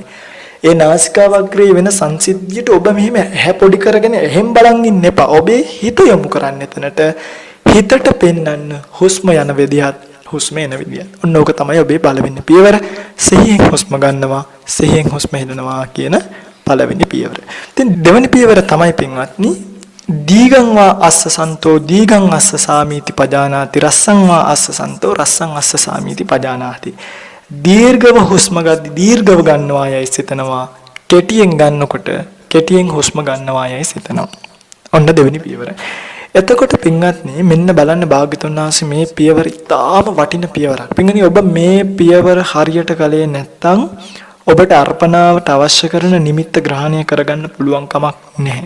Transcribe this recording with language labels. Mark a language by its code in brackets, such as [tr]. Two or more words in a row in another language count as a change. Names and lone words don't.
[si] ඒ නාසිකාව අග්‍රයේ වෙන සංසිද්ධියට ඔබ මෙහෙම ඇහැ පොඩි කරගෙන එහෙම් බලන් ඉන්න එපා. ඔබේ හිත යොමු කරන්න එතනට. හිතට පෙන්වන්න හුස්ම යන විදිහත් හුස්ම එන විදිහත්. ඔන්න ඕක තමයි ඔබේ පළවෙනි පියවර. සිහියෙන් හුස්ම ගන්නවා, සිහියෙන් හුස්ම හෙළනවා කියන පළවෙනි පියවර. ඉතින් දෙවෙනි පියවර තමයි පින්වත්නි [pi] දීගං වා අස්ස සන්තෝ දීගං අස්ස සාමීති පජානාති රස්සං වා අස්ස සන්තෝ රස්සං අස්ස සාමීති පජානාති. [si] දීර්ඝව හුස්ම ගද්දි දීර්ඝව ගන්නවා යයි සිතනවා. කෙටියෙන් ගන්නකොට කෙටියෙන් හුස්ම ගන්නවා යයි සිතනවා. ඔන්න දෙවෙනි පියවර. එතකොට පින්වත්නි මෙන්න බලන්න භාග්‍යතුන් වහන්සේ මේ පියවර ඉතාම වටින පියවරක්. පින්වත්නි ඔබ මේ පියවර හරියට කලේ නැත්නම් ඔබට අර්පණාවට අවශ්‍ය කරන නිමිත්ත ග්‍රහණය කරගන්න පුළුවන් කමක් නැහැ.